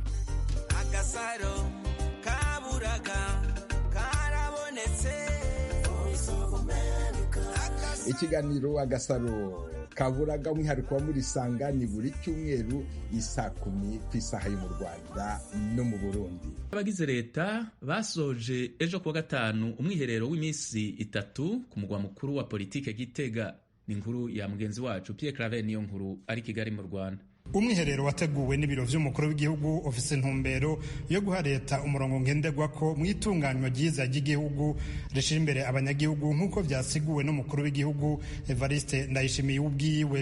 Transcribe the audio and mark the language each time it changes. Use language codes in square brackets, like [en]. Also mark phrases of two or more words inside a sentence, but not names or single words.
[rw] Agasaro kaburaga karabonetse. Ikiganiro Agasaro kaburaga umwihariko wa muri Sanga ni buri cyumweru 10:00 ku isaha yo mu Rwanda no mu Burundi. [rn] Abagize leta basoje ejo kuwa gatanu umwiherero w'iminsi 3 ku mugwa mukuru wa politike Gitega. [rw] Ni inkuru ya mugenzi wacu Pierre Claver niyo nkuru ari Kigali mu Rwanda. [rn] Umwiherero wateguwe n'ibiro vy'umukuru w'igihugu ofise ntumbero yo guha leta umurongo ngenderwako mu itunganywa ryiza ry'igihugu rishira imbere abanyagihugu nk'uko vyasiguwe n'umukuru w'igihugu Evariste Ndayishimiye ubwiwe.